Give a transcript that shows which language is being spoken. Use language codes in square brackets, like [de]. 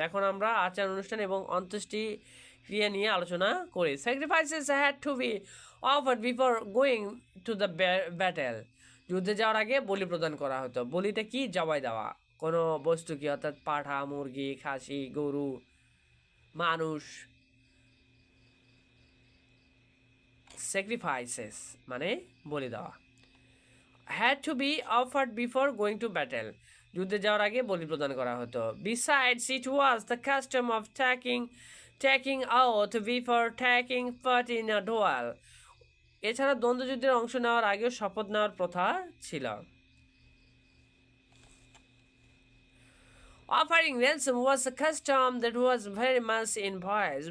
[bn] এখন আমরা আচার অনুষ্ঠান এবং অন্ত্যেষ্টি ক্রিয়া নিয়ে আলোচনা করি। [en] Sacrifices had to be offered before going to the battle. [bn] যুদ্ধে যাওয়ার আগে বলি প্রদান করা হতো। বলিটা কি? জবাই দেওয়া কোনো বস্তু, কি অর্থাৎ পাঠা, মুরগি, খাসি, গরু, মানুষ। Sacrifices মানে বলি দেওয়া। [en] Had to be offered before going to battle. [bn] যুদ্ধে যাওয়ার আগে বলি প্রদান করা হতো। [en] Besides, it was the custom of taking out before taking part in a duel. [bn] এছাড়া দ্বন্দ্বযুদ্ধের অংশ নেওয়ার আগেও শপথ নেওয়ার প্রথা ছিল। [en] Offering ransom was a custom that was very much in vogue.